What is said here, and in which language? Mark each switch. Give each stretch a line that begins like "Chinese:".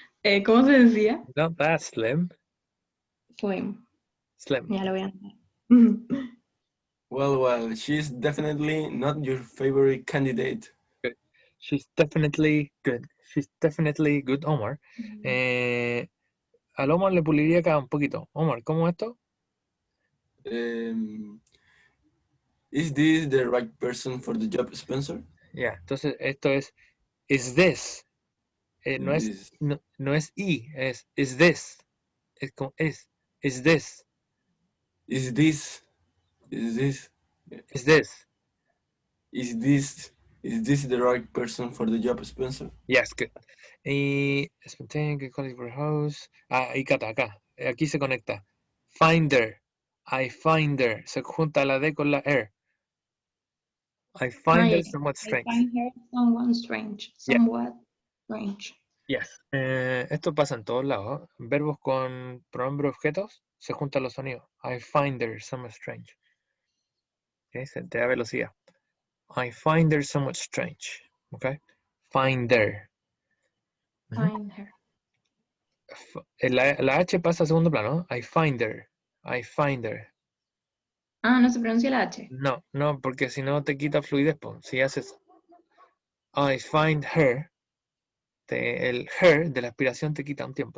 Spanish: ¿Cómo se decía?
English: Not that slim. Slim. Slim.
Spanish: Ya lo voy a anotar.
English: Well, she's definitely not your favorite candidate. Good. She's definitely good. She's definitely good, Omar.
Spanish: Al Omar le puliría acá un poquito. Omar, ¿cómo es esto?
English: Is this the right person for the job, Spencer?
Spanish: Ya, entonces esto es
English: is this.
Spanish: No es
English: This.
Spanish: no es I, es
English: is this.
Spanish: Es como is this.
English: Is this? Is this? Is this. Is this the right person for the job, Spencer? Yes, good. Y spontaneous, good quality for house.
Spanish: Y Cata, acá. Aquí se conecta.
English: Finder. I find her.
Spanish: Se junta la D con la R.
English: I find her somewhat I strange. find her somewhat strange. Yeah. Somewhat strange. Yes.
Spanish: Esto pasa en todos lados. Verbos con pronombre objetos se juntan los sonidos.
English: I find her somewhat strange. Okay,
Spanish: se te da velocidad.
English: I find her somewhat strange. Okay. Finder. Find her.
Spanish: La H pasa a segundo plano.
English: I find her. I find her.
Spanish: Ah, no se pronuncia la H. No, porque si no te quita fluidez. Po. Si haces
English: I find her,
Spanish: el her de la aspiración te quita un tiempo.